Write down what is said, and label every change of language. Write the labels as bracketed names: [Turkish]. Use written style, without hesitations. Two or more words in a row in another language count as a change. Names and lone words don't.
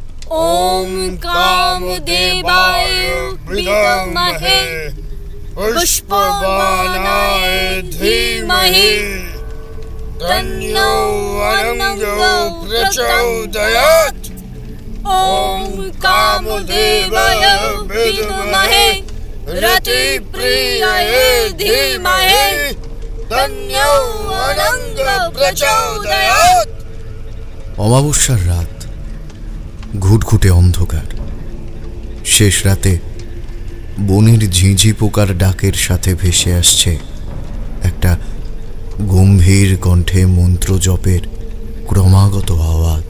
[Sanskrit] ओम कामदेवाय विद्महे पुष्पबाणाय धीमहि तन्नो अनंगो प्रचोदयात्। ओम कामदेवाय विद्महे रतिप्रियाय धीमहि तन्नो अनंगो प्रचोदयात्। [Bangla] অমাবস্যার রাত, ঘুটঘুটে অন্ধকার। শেষ রাতে বনের ঝিঁঝি পোকার ডাকের সাথে ভেসে আসছে একটা গম্ভীর কণ্ঠে মন্ত্র জপের ক্রমাগত আওয়াজ।